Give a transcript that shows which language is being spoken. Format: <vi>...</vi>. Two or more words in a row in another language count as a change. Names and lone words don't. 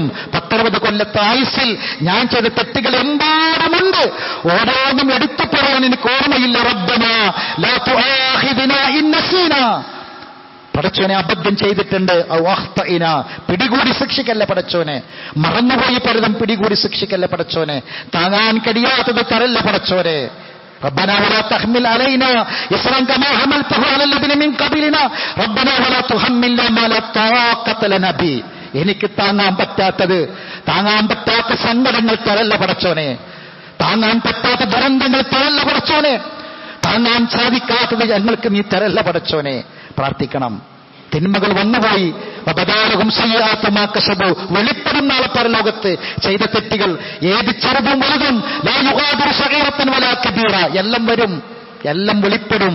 <ml>10-60 കൊല്ലത്തെ ആയുസ്സിൽ ഞാൻ ചെയ്ത തെറ്റുകൾ എമ്പാടുമുണ്ട്, ഓരോന്നും എടുത്തു പറയാൻ എനിക്ക് ഓർമ്മയില്ല.</ml> <ar>ربنا لا تؤاخذنا إن نسينا.</ar> <ml>പടച്ചോനെ, അബദ്ധം ചെയ്തിട്ടുണ്ട്, പിടികൂടി ശിക്ഷിക്കല്ല പടച്ചോനെ. മറന്നുപോയി പലതും പിടികൂടി ശിക്ഷിക്കല്ല പടച്ചോനെ. താങ്ങാൻ കഴിയാത്തത് തരല്ല പടച്ചോനെ.</ml> <ar>ربنا ولا تحمل علينا إصرا كما حملته على الذين من قبلنا ربنا ولا تحملنا ما لا طاقة لنا به.</ar> <ml>എനിക്ക് താങ്ങാൻ പറ്റാത്ത സങ്കടങ്ങൾ തരല്ല പടച്ചോനെ. താങ്ങാൻ പറ്റാത്ത ദുരന്തങ്ങൾ തരല്ല പടച്ചോനെ. താങ്ങാൻ സാധിക്കാത്തത് ഞങ്ങൾക്ക് നീ തരല്ല പടച്ചോനെ. പ്രാർത്ഥിക്കണം. തിന്മകൾ വന്നുപോയി, വെളിപ്പെടും നാളെ പരലോകത്ത് ചെയ്ത തെറ്റുകൾ, ഏത് ചെറുതും വലുതും, എല്ലാം വരും, എല്ലാം വെളിപ്പെടും.</ml>